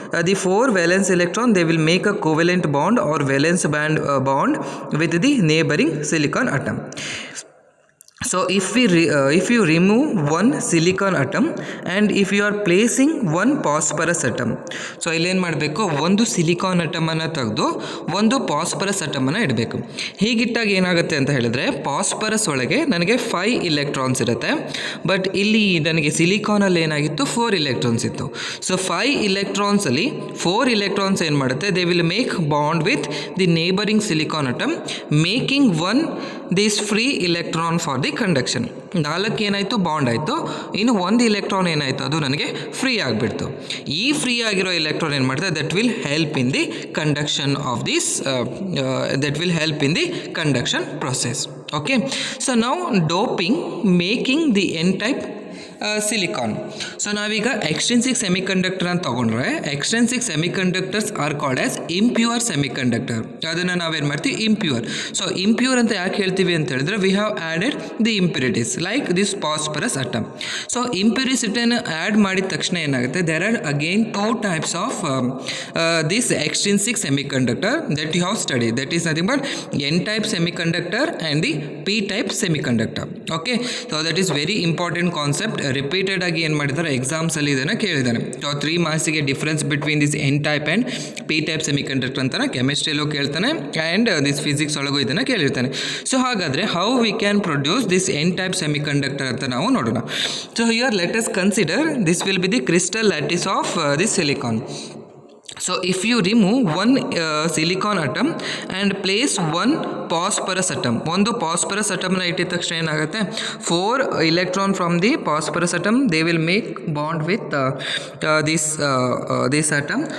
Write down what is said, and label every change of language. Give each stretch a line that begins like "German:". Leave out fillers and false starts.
English: The 4 valence electron, they will make a covalent bond or valence band bond with the neighboring silicon atom. So if you remove one silicon atom and if you are placing one phosphorus atom, so
Kannada: ಇಲ್ಲಿ ಏನು ಮಾಡಬೇಕು, ಒಂದು silicon atom ಅನ್ನು ತೆಗೆದು ಒಂದು phosphorus atom ಅನ್ನು ಇಡಬೇಕು. ಹೀಗಿಟ್ಟಾಗ ಏನಾಗುತ್ತೆ ಅಂತ ಹೇಳಿದ್ರೆ, ಫಾಸ್ಫರಸ್ ಒಳಗೆ ನನಗೆ 5 ಇಲೆಕ್ಟ್ರಾನ್ಸ್ ಇರುತ್ತೆ, ಬಟ್ ಇಲ್ಲಿ ನನಗೆ ಸಿಲಿಕಾನಲ್ಲಿ ಏನಾಗಿತ್ತು 4 ಇಲೆಕ್ಟ್ರಾನ್ಸ್ ಇತ್ತು. ಸೊ 5 ಇಲೆಕ್ಟ್ರಾನ್ಸ್ ಅಲ್ಲಿ 4 ಇಲೆಕ್ಟ್ರಾನ್ಸ್ ಏನು ಮಾಡುತ್ತೆ,
English: They will make bond with the neighbouring silicon atom, making one this free electron for the conduction.
Kannada: 4 ಏನಾಯಿತು, ಬಾಂಡ್ ಆಯಿತು. ಇನ್ನು 1 ಇಲೆಕ್ಟ್ರಾನ್ ಏನಾಯಿತು, ಅದು ನನಗೆ ಫ್ರೀ ಆಗಿಬಿಡ್ತು. ಈ ಫ್ರೀ ಆಗಿರೋ ಇಲೆಕ್ಟ್ರಾನ್ ಏನು ಮಾಡ್ತದೆ,
English: That will help in the conduction of this that will help in the conduction process. Okay, so now doping, making the n type silicon.
Kannada: So ನಾವೀಗ ಎಕ್ಸ್ಟ್ರಿನ್ಸಿಕ್ ಸೆಮಿಕಂಡಕ್ಟರ್ ಅಂತ ತಗೊಂಡ್ರೆ,
English: Extrinsic semiconductors are called as impure semiconductor.
Kannada: ಅದನ್ನು ನಾವೇನು ಮಾಡ್ತೀವಿ, impure. So impure ಅಂತ ಯಾಕೆ ಹೇಳ್ತೀವಿ ಅಂತ ಹೇಳಿದ್ರೆ,
English: We have added the impurities like this phosphorus atom.
Kannada: So ಇಂಪ್ಯೂರಿಸಿಟಿಯನ್ನು add ಮಾಡಿದ ತಕ್ಷಣ ಏನಾಗುತ್ತೆ,
English: There are again 2 types of this extrinsic semiconductor that you have study, that is nothing but n type semiconductor and the p type semiconductor. Okay, so that is very important concept.
Kannada: Repeated ಆಗಿ ಏನು ಮಾಡಿದ್ದಾರೆ, ಎಕ್ಸಾಮ್ಸಲ್ಲಿ ಇದನ್ನು ಕೇಳಿದ್ದಾನೆ. So 3 ಮಾರ್ಕ್ಸಿಗೆ
English: difference between this n type and p type semiconductor
Kannada: ಅಂತಾನೆ ಕೆಮಿಸ್ಟ್ರಿಯಲ್ಲೂ ಕೇಳ್ತಾನೆ and this physics ಒಳಗೂ ಇದನ್ನು ಕೇಳಿರ್ತಾನೆ. So ಹಾಗಾದರೆ
English: how we can produce this n type semiconductor
Kannada: ಅಂತ ನಾವು ನೋಡೋಣ.
English: So here let us consider this will be the crystal lattice of this silicon. So if you remove one silicon atom and place one phosphorus atom,
Kannada: ಒಂದು phosphorus atom ನ ಇಟ್ಟಿದ ತಕ್ಷಣ ಏನಾಗುತ್ತೆ,
English: 4 electron from the phosphorus atom, they will make bond with this atom.